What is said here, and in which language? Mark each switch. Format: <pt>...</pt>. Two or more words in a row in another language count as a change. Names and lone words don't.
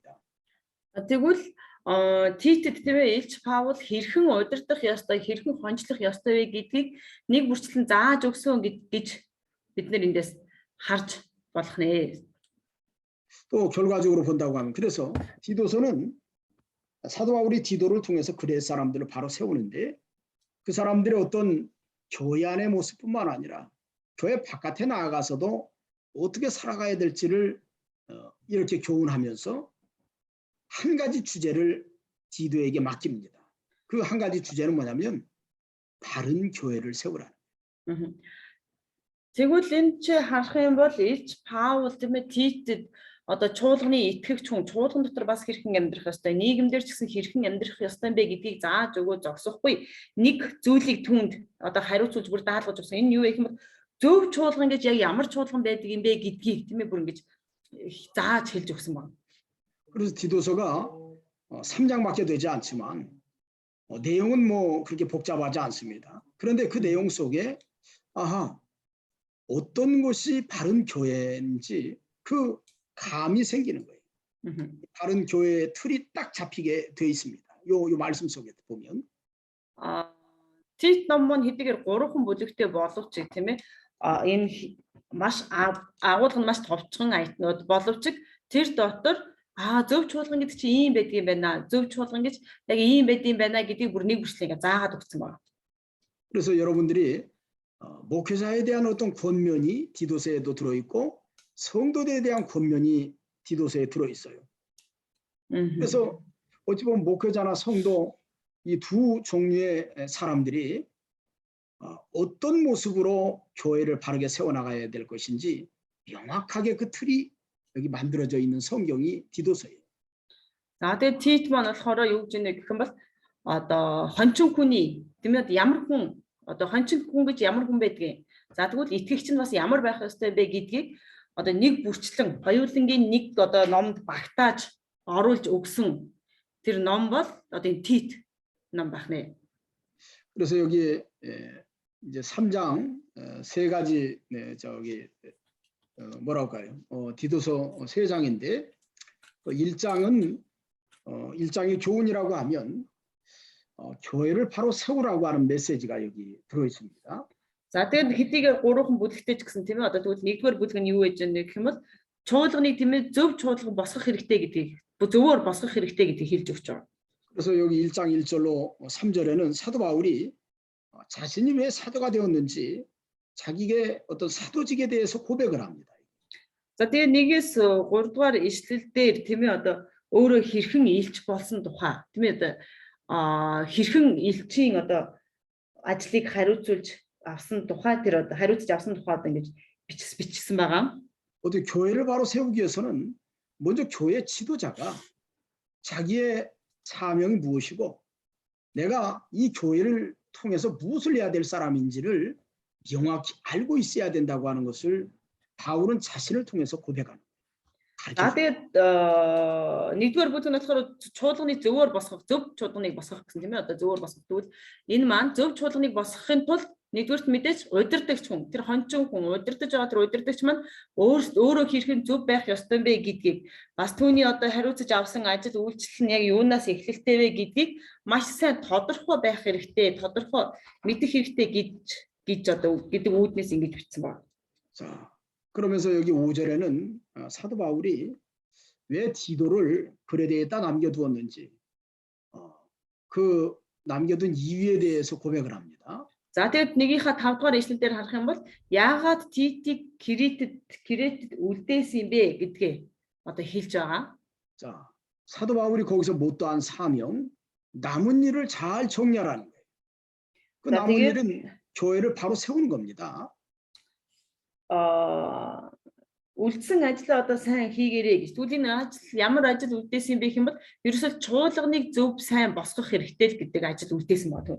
<mn>Тэгвэл Титэд тийм ээ Илч Паул хэрхэн удирдах ёстой, хэрхэн хончлох ёстой вэ гэдгийг нэг бүрчлэн зааж өгсөн гэж бид нэр эндээс харж болох нэ.</mn> <ko>또 결과적으로 본다고 하면 그래서 디도서는 사도 바울이 디도를 통해서 그레스 사람들을 바로 세우는데 그 사람들의 어떤 교회 안의 모습뿐만 아니라 교회 바깥에 나아가서도 어떻게 살아가야 될지를 이렇게 교훈하면서 한 가지 주제를 디도에게 맡깁니다. 그 한 가지 주제는 뭐냐면 바른 교회를 세우라는.</ko> <mn>Тэгвэл энэ чи харах юм бол Илч Паул тийм ээ Титэд одоо чуулганы итгэгч хүн чуулган дотор бас хэрхэн амьдрах ёстой, нийгэмдэр ч гэсэн хэрхэн амьдрах ёстой бэ гэдгийг зааж өгөө зогсохгүй нэг зүйлийг түүнд одоо хариуцуулж бүр даалгаж өгсөн. Энэ юу вэ гэвэл зөв чуулган гэж яг ямар чуулган байдаг юм бэ гэдгийг тийм ээ бүр ингэж зааж хэлж өгсөн байна.</mn> <ko>그래서 디도서가 3장밖에 되지 않지만 내용은 뭐 그렇게 복잡하지 않습니다. 그런데 그 내용 속에 어떤 것이 바른 교회인지 그 감이 생기는 거예요. 바른 교회의 틀이 딱 잡히게 돼 있습니다. 요 말씀 속에 보면.</ko> <mn>Тит ном маань хэдийгээр 3хан бүлэгтэй боловч тийм ээ энэ маш агуулга нь маш товчхон аятнууд боловч тэр дотор зөв чуулган гэдэг чинь ийм байдаг юм байна. зөв чуулган гэж яг ийм байдаг юм байна гэдгийг бүр нэг бүрчлэн заагаад өгсөн байна.</mn> <ko>그래서 여러분들이 목회자에 대한 어떤 권면이 디도서에도 들어있고 성도들에 대한 권면이 디도서에 들어있어요. 그래서 어찌 보면 목회자나 성도 이 두 종류의 사람들이 어떤 모습으로 교회를 바르게 세워나가야 될 것인지 명확하게 그 틀이 여기 만들어져 있는 성경이 디도서예요.</ko> <mn>За тэгээд Тит маань болохоор юу гэж нэ гэх юм бол одоо хончин хүний тийм ээ ямар хүн одоо хончин хүн гэж ямар хүн байдгийг. За тэгвэл итгэгч нь бас ямар байх ёстой бэ гэдгийг одоо нэг бүрчлэн хоёулангийн нэг одоо номд багтааж оруулж өгсөн тэр ном бол одоо энэ Тит ном байх нэ.</mn> <ko>그래서 여기 이제 3장 세 가지 저기 뭐라고 할까요? 디도서 3장인데 1장은 1장의 교훈이라고 하면 교회를 바로 세우라고 하는 메시지가 여기 들어 있습니다.</ko> <mn>За тэгээд хэдийгээр 3хан бүлэгтэй ч гэсэн тийм ээ одоо тэгвэл нэгдүгээр бүлэг нь юу гэж байна гэх юм бол чуулганыг тийм ээ зөв чуулган босгох хэрэгтэй гэдгийг зөвөр босгох хэрэгтэй гэдгийг хэлж өгч байгаа.</mn> <ko>그래서 여기 1장 1절로 3절에는 사도 바울이 자신이 왜 사도가 되었는지 자기의 어떤 사도직에 대해서 고백을 합니다.</ko> <mn>За тэгээд нэгээс 3 дугаар ишлэл дээр тийм ээ одоо өөрөө хэрхэн илч болсон тухай тийм ээ одоо хэрхэн илчийн одоо ажлыг хариуцуулж авсан тухай тэр одоо хариуцж авсан тухай одоо ингэж бичсэн байгаа.</mn> <ko>어떻게 교회를 바로 세우기 위해서는 먼저 교회 지도자가 자기의 사명이 무엇이고 내가 이 교회를 통해서 무엇을 해야 될 사람인지를 명확히 알고 있어야 된다고 하는 것을 바울은 자신을 통해서 고백합니다.</ko> <mn>За тэгээд нэгдүгээр бүлэг нь болохоор чуулганыг зөвөр босгох, зөв чуулганыг босгох гэсэн тийм ээ одоо зөвөр босгох тэгвэл энэ маань зөв чуулганыг босгохын тулд нэгдүгээрт мэдээж удирдагч хүн тэр хончин хүн удирдах байгаа тэр удирдагч маань өөрөө хэрхэн зөв байх ёстой бэ гэдгийг бас түүний одоо хариуцж авсан ажил үйлчлэл нь яг юунаас эхлэлтэй вэ гэдгийг маш сайн тодорхой байх хэрэгтэй, тодорхой мэдэх хэрэгтэй гэж одоо гэдэг үүднээс ингэж бичсэн байна.</mn> <ko>자, 그러면서 여기 5절에는 사도 바울이 왜 디도를 그레데에다 남겨두었는지 그 남겨둔 이유에 대해서 고백을 합니다.</ko> <mn>За тэгээд нэгийнхаа 5 дугаар ишлэл дээр харах юм бол яагаад Титийг Кретэд үлдээсэн юм бэ гэдгээ одоо хэлж байгаа.</mn> <ko>자, 사도 바울이 거기서 못다한 사명, 남은 일을 잘 정리하라는 거예요. 그 남은 일은 교회를 바로 세우는 겁니다.</ko> <mn>үлдсэн ажлаа одоо сайн хийгээрэй гэж. Түүний ажил ямар ажил үлдээсэн юм бэ гэх юм бол ерөөсөө чуулганыг зөв сайн босгох хэрэгтэй л гэдэг ажил үлдээсэн байна.</mn>